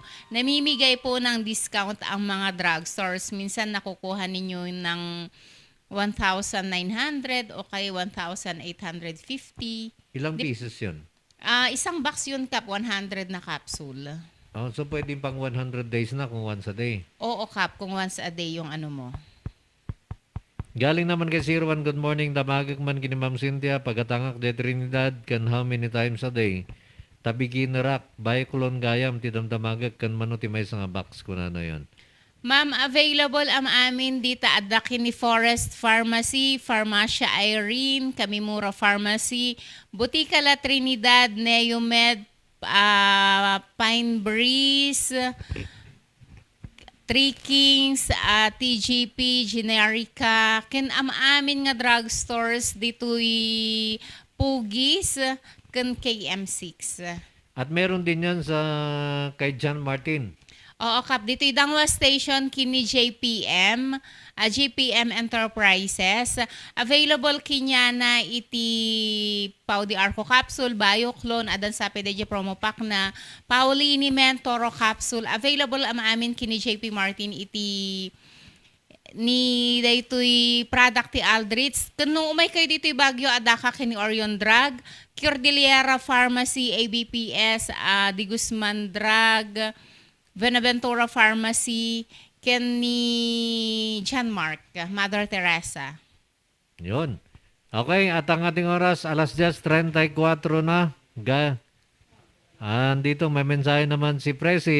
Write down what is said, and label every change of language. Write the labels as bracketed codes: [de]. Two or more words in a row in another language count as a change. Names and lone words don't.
[tl] Namimigay po ng discount ang mga drugstores. Minsan nakukuha ninyo ng 1,900 o kay 1,850. Ilang pieces yun? Isang box yun, Kap, 100 na capsule. So pwedeng pang 100 days na kung once a day. Oo, Kap, kung once a day yung ano mo. Galing naman kay 01, [en] good morning. [ilo] Damagak man kini Ma'am Cynthia, pagkatangak de Trinidad, kan [en] how many times a day? [ilo] Tabi kinarak, Bioclone gayam, tidamdamagak, kan manuti may nga box ko na yon. Ma'am, available ang amin dito at Dakini Forest Pharmacy, Farmacia Irene, Kamimura Pharmacy, Butika La Trinidad, Neomed, Pine Breeze, Three Kings, TGP, Generica, ken amin nga drugstores dito'y Pugis, ken KM6. [tl] At meron din yan sa kay John Martin. Oo, Kap. [ilo] Dito'y Dangwa Station, kini JPM, JPM Enterprises. Available kinya na iti Pau de Arco Capsule, Bioclone, adan sa PDG Promo Pack na Paulini Mentoro Capsule. Available ang amin kini JP Martin iti ni daytoy product ti Aldrich. Kung umay kayo dito'y Bagyo, adaka kini Orion Drug, Cordillera Pharmacy, ABPS, Di Guzman Drug, Benaventura Pharmacy, ni John Mark, Mother Teresa. [tl] Yun. Okay, at ang ating oras, alas 10:34 na. Andito, may mensahe naman si Presi.